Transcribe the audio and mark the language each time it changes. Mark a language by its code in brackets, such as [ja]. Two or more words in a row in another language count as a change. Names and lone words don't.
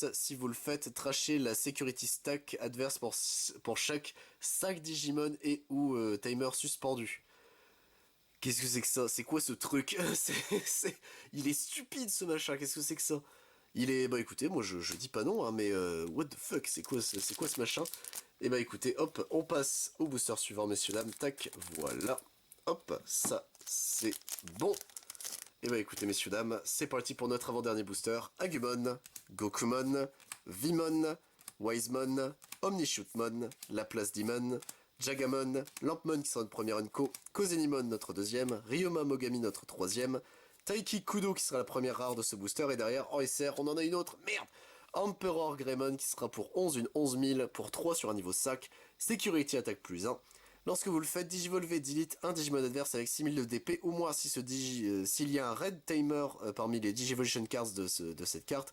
[fr] Si vous le faites, trashez la [en] Security Stack [fr] adverse pour chaque 5 Digimon et ou Tamer suspendu. Qu'est-ce que c'est que ça? C'est quoi ce truc? Il est stupide ce machin, qu'est-ce que c'est que ça? Il est... Bah écoutez, moi je dis pas non, hein, mais [en] what the fuck, [fr] c'est quoi ce machin? Et bah écoutez, hop, on passe au booster suivant, messieurs, dames, tac, voilà. Hop, ça, c'est bon. Et bah écoutez, messieurs, dames, c'est parti pour notre avant-dernier booster. Agumon, Gokumon, Vimon, Wisemon, Omnishootmon, Laplace Demon, Jagamon, Lampmon qui sera notre première Unco, Kozenimon notre deuxième, Ryoma Mogami notre troisième, Taiki Kudo qui sera la première rare de ce booster, et derrière en SR on en a une autre, merde, Emperor Greymon qui sera pour 11, une 11 000 pour 3 sur un niveau 5, [en] Security Attack [fr] plus 1. Lorsque vous le faites, Digivolver delete un Digimon adverse avec 6000 de DP, ou moins si s'il y a un [en] Red Tamer [fr] parmi les [en] Digivolution Cards [fr] de cette carte.